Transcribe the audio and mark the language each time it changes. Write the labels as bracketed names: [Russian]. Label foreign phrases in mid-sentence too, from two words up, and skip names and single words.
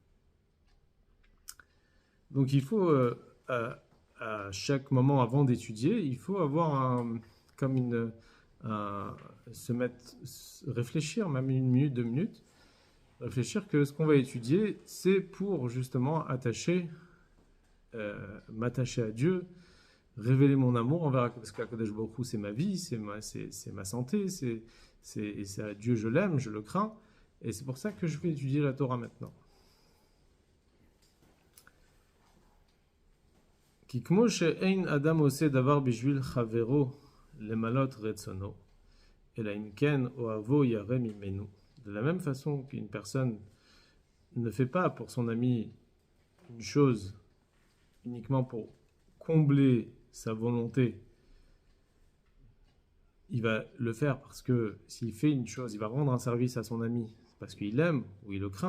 [French] Donc il faut, à chaque moment avant d'étudier, il faut avoir comme réfléchir, même 1 minute, 2 minutes, réfléchir que ce qu'on va étudier, c'est pour justement m'attacher à Dieu, révéler mon amour envers, parce qu' [Hebrew] הקדוש ברוך הוא, [French] c'est ma vie, c'est ma santé, c'est à Dieu je l'aime, je le crains, et c'est pour ça que je vais étudier la Torah maintenant. [Hebrew] כי כמו שאין אדם עושה דבר בשביל חברו למלות רצונו, אלא אם כן אוהבו ירא ממנו. [French] De la même façon qu'une personne ne fait pas pour son ami une chose uniquement pour combler sa volonté, il va le faire parce que s'il fait une chose, il va rendre un service à son ami parce qu'il l'aime ou il le craint.